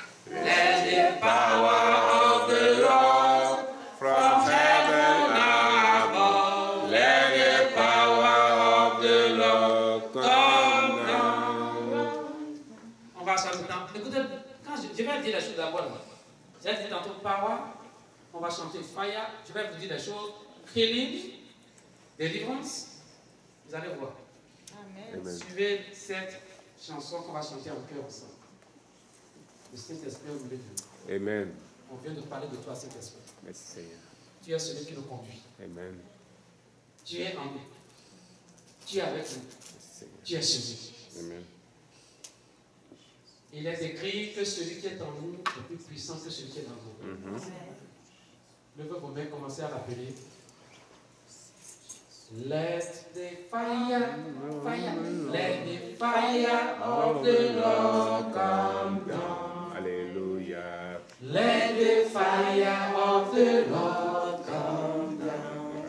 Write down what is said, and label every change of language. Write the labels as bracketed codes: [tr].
[en] Let the power of the Lord From heaven above, let the power of the Lord come down. [fr] On va chanter. Écoutez, quand je vais dire les choses d'abord. J'ai dit tantôt power. On va chanter fire. Je vais vous dire des choses. Healing, délivrance. Vous allez voir. Amen. Suivez cette chanson qu'on va chanter en cœur ensemble. Le Saint-Esprit au milieu de nous. Amen. On vient de parler de toi, Saint-Esprit. Merci Seigneur. Tu es celui qui nous conduit. Amen. Tu es en nous. Tu es avec nous. Merci Seigneur. Tu es celui. Amen. Il est écrit que celui qui est en nous est plus puissant que celui qui est en nous. Levez vos mains, commencez à l'appeler. [en] Let the fire, let the fire of the Lord come down. Hallelujah. Let the fire of the Lord come down.